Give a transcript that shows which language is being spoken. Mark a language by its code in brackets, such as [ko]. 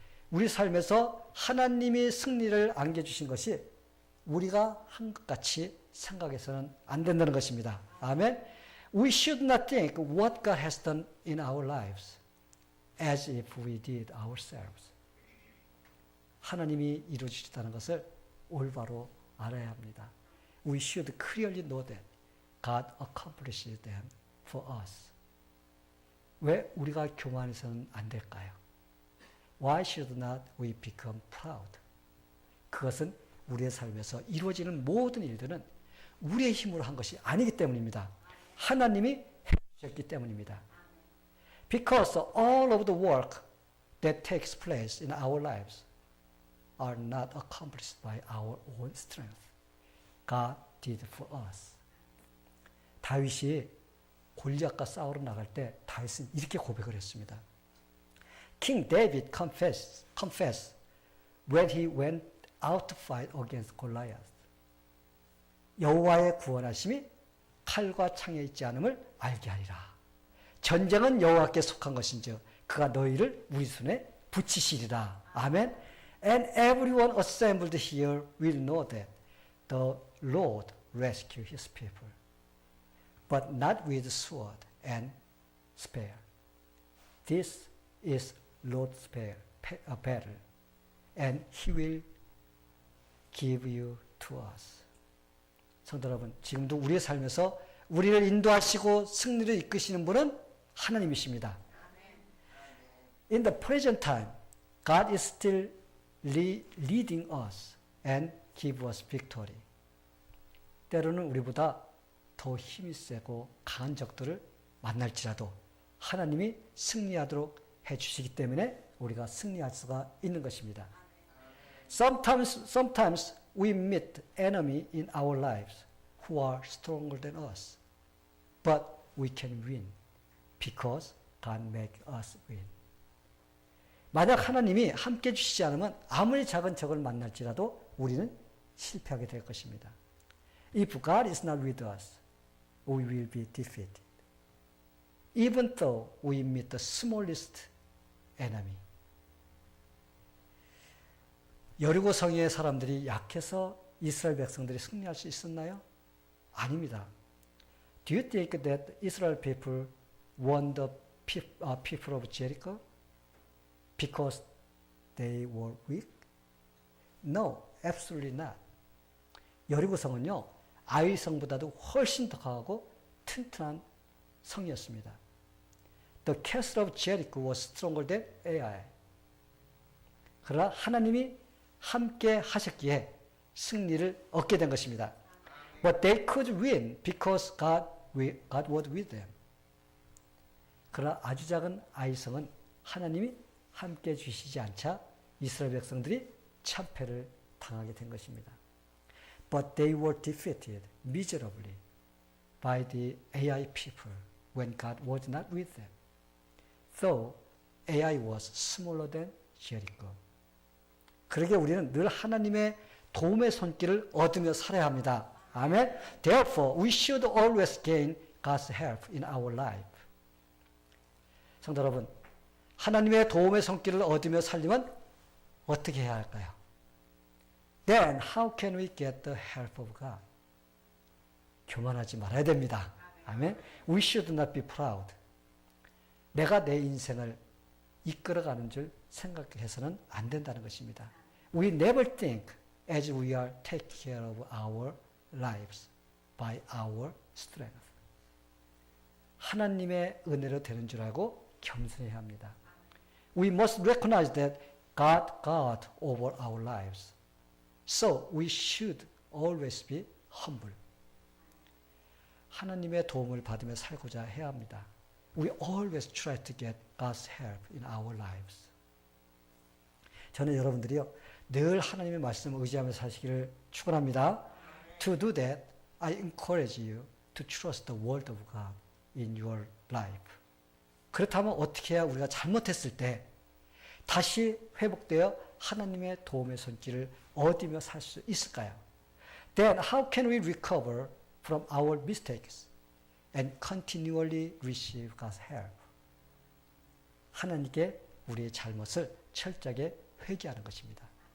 [ko] 우리 삶에서 하나님이 승리를 안겨주신 것이 우리가 한 것 같이 생각해서는 안 된다는 것입니다. 아멘. [en] We should not think what God has done in our lives as if we did ourselves. [ko] 하나님이 이루어주셨다는 것을 올바로 알아야 합니다. [en] We should clearly know that God accomplished them for us. [ko] 왜 우리가 교만해서는 안 될까요? [en] Why should not we become proud? [ko] 그것은 우리의 삶에서 이루어지는 모든 일들은 우리의 힘으로 한 것이 아니기 때문입니다. 하나님이 해주셨기 때문입니다. [en] Because all of the work that takes place in our lives are not accomplished by our own strength. God did for us. [ko] 다윗이 골리앗과 싸우러 나갈 때 다윗은 이렇게 고백을 했습니다. [en] King David confessed when he went out to fight against Goliath. [ko] 여호와의 구원하심이 칼과 창에 있지 않음을 알게 하리라. 전쟁은 여호와께 속한 것인즉 그가 너희를 우리 손에 붙이시리라. 아멘. [en] And everyone assembled here will know that the Lord rescued his people, but not with sword and spear. This is Lord's battle, and he will give you to us. [ko] 성도 여러분, 지금도 우리의 삶에서 우리를 인도하시고 승리를 이끄시는 분은 하나님이십니다. [en] In the present time, God is still leading us and give us victory. [ko] 때로는 우리보다 더 힘이 세고 강한 적들을 만날지라도 하나님이 승리하도록 해주시기 때문에 우리가 승리할 수가 있는 것입니다. [en] Sometimes we meet enemy in our lives who are stronger than us, but we can win because God make us win. [ko] 만약 하나님이 함께 해주시지 않으면 아무리 작은 적을 만날지라도 우리는 실패하게 될 것입니다. [en] If God is not with us, we will be defeated. Even though we meet the smallest enemy. [ko] 여리고 성의 사람들이 약해서 이스라엘 백성들이 승리할 수 있었나요? 아닙니다. [en] Do you think that Israel people won the people of Jericho because they were weak? No, absolutely not. [ko] 여리고 성은요, 아이 성보다도 훨씬 더 강하고 튼튼한 성이었습니다. [en] The castle of Jericho was stronger than Ai. [ko] 그러나 하나님이 함께 하셨기에 승리를 얻게 된 것입니다. [en] But they could win because God was with them. [ko] 그러나 아주 작은 아이성은 하나님이 함께 주시지 않자 이스라엘 백성들이 참패를 당하게 된 것입니다. [en] But they were defeated miserably by the Ai people when God was not with them. Though Ai was smaller than Jericho. [ko] 그러게 우리는 늘 하나님의 도움의 손길을 얻으며 살아야 합니다. 아멘. [en] Therefore, we should always gain God's help in our life. [ko] 성도 여러분, 하나님의 도움의 손길을 얻으며 살려면 어떻게 해야 할까요? [en] Then how can we get the help of God? [ko] 교만하지 말아야 됩니다. [en] 아멘. We should not be proud. [ko] 내가 내 인생을 이끌어가는 줄 생각해서는 안 된다는 것입니다. [en] We never think as we are taking care of our lives by our strength. [ko] 하나님의 은혜로 되는 줄 알고 겸손해야 합니다. [en] We must recognize that God over our lives. So we should always be humble. [ko] 하나님의 도움을 받으며 살고자 해야 합니다. [en] We always try to get God's help in our lives. [ko] 저는 여러분들이요, 늘 하나님의 말씀을 의지하며 사시기를 축원합니다. [en] To do that, I encourage you to trust the word of God in your life. [ko] 그렇다면 어떻게 해야 우리가 잘못했을 때 다시 회복되어 하나님의 도움의 손길을 얻으며 살 수 있을까요? [en] Then how can we recover from our mistakes and continually receive God's help? [ko] 하나님께 우리의 잘못을 철저하게 회개하는 것입니다.